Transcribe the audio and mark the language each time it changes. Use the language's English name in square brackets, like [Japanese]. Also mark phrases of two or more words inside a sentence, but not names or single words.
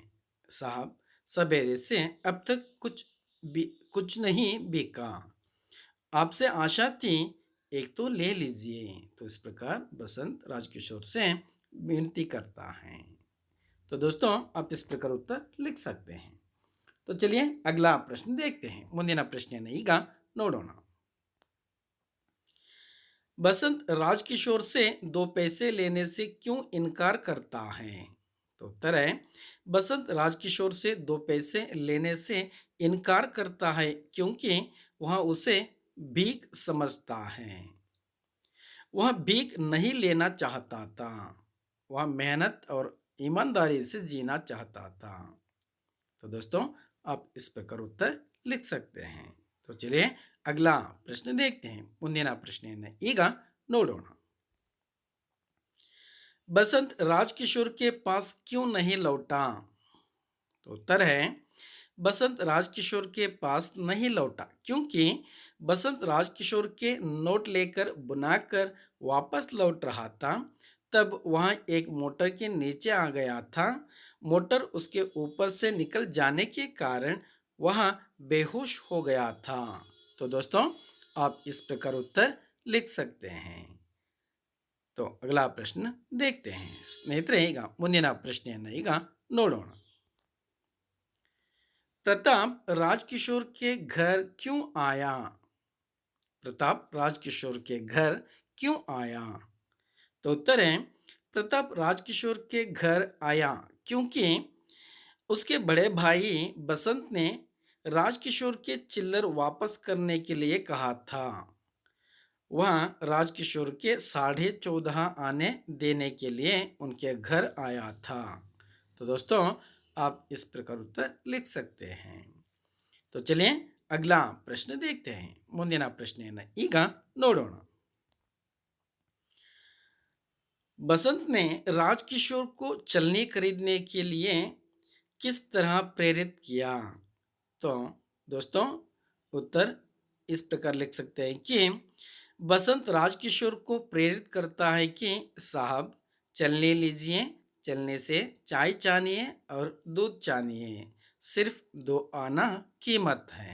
[Hindi] साहब सवेरे से अब तक कुछ नहीं बिका, आपसे आशा थी, एक तो ले लीजिए. तो इस प्रकार बसंत राजकिशोर से विनती करता है. तो दोस्तों, आप इस प्रकार उत्तर लिख सकते हैं. तो चलिए अगला प्रश्न देखते हैं. [Kannada] ಮುಂದಿನ ಪ್ರಶ್ನೆಯನ್ನು ಈಗ ನೋಡೋಣ. [Hindi] बसंत राजकिशोर से 2 पैसे लेने से क्यों इनकार करता है? तो उत्तर है, बसंत राजकिशोर से 2 पैसे लेने से इनकार करता है क्योंकि वह उसे भीख समझता है। वह भीख नहीं लेना चाहता था। वह मेहनत और ईमानदारी से जीना चाहता था। तो दोस्तों, आप इस प्रकार उत्तर लिख सकते हैं। तो चलिए अगला प्रश्न देखते हैं। [Kannada] ಮುಂದಿನ ಪ್ರಶ್ನೆಯನ್ನು ಈಗ ನೋಡೋಣ। [Hindi] बसंत राजकिशोर के पास क्यों नहीं लौटा? तो उत्तर है, बसंत राजकिशोर के पास नहीं लौटा क्योंकि बसंत राजकिशोर के नोट लेकर बुनाकर वापस लौट रहा था। तब वह एक मोटर के नीचे आ गया था। मोटर उसके ऊपर से निकल जाने के कारण वह बेहोश हो गया था। तो दोस्तों, आप इस प्रकार उत्तर लिख सकते हैं। तो अगला प्रश्न देखते हैं। [Kannada] ಸ್ನೇಹಿತರೆ, ಈಗ ಮುಂದಿನ ಪ್ರಶ್ನೆಯನ್ನು ಈಗ ನೋಡೋಣ। [Hindi] प्रताप राजकिशोर के घर क्यों आया? प्रताप राजकिशोर के घर क्यों आया? तो उत्तर है, प्रताप राजकिशोर के घर आया क्योंकि उसके बड़े भाई बसंत ने राजकिशोर के चिल्लर वापस करने के लिए कहा था। वह राजकिशोर के 14.5 आने देने के लिए उनके घर आया था। तो दोस्तों, आप इस प्रकार उत्तर लिख सकते हैं। तो चलिए अगला प्रश्न देखते हैं। [Kannada] ಮುಂದಿನ ಪ್ರಶ್ನೆಯನ್ನು ಈಗ ನೋಡೋಣ। [Hindi] बसंत ने राजकिशोर को चलनी खरीदने के लिए किस तरह प्रेरित किया? तो दोस्तों, उत्तर इस प्रकार लिख सकते हैं कि बसंत राजकिशोर को प्रेरित करता है कि साहब चलने लीजिए, चलने से चाय चानिए और दूध चानिए, सिर्फ 2 आना कीमत है।